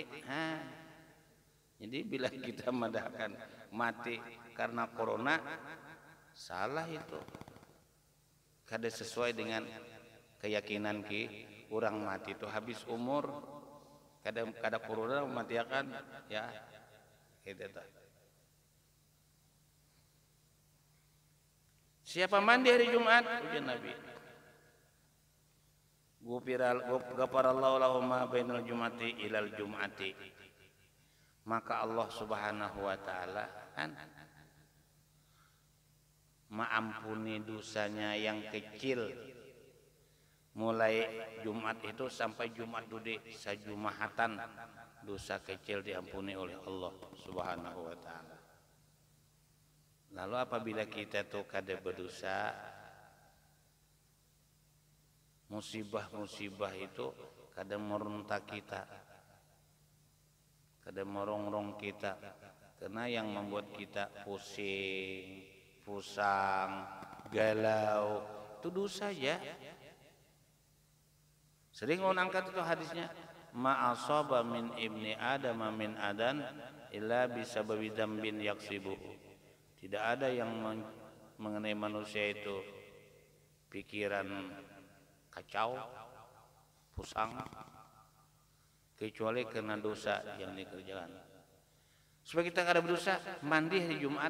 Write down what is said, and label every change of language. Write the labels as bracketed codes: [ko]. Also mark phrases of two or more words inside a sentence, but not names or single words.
[bjn] Jadi bila kita madahkan mati karena corona salah itu, kada sesuai dengan keyakinan orang mati itu habis umur. Kada corona mati akan ya gitu tuh. Siapa mandi hari Jumat? Ujian Nabi. [ar] غفر الله له ما بين الجمعة إلى الجمعة. [bjn] Maka [ar] الله سبحانه وتعالى [bjn] kan maampuni dosanya yang kecil mulai Jumat itu sampai Jumat Dude sajumahatan, dosa kecil diampuni oleh [ar] الله سبحانه وتعالى. [bjn] Lalu apabila kita tuh kada berdosa, musibah-musibah itu kada merontak kita, kada merongrong kita, karena yang membuat kita pusing, pusang, galau itu dosa ya. Sering orang angkat itu hadisnya, [ar] ما أصاب من ابن آدم من أذى إلا بسبب ذنب يكسبه. [bjn] Tidak ada yang mengenai manusia itu pikiran kacau, pusang, kecuali karena dosa yang dikerjakan. Supaya kita kada berdosa, mandi hari Jumat.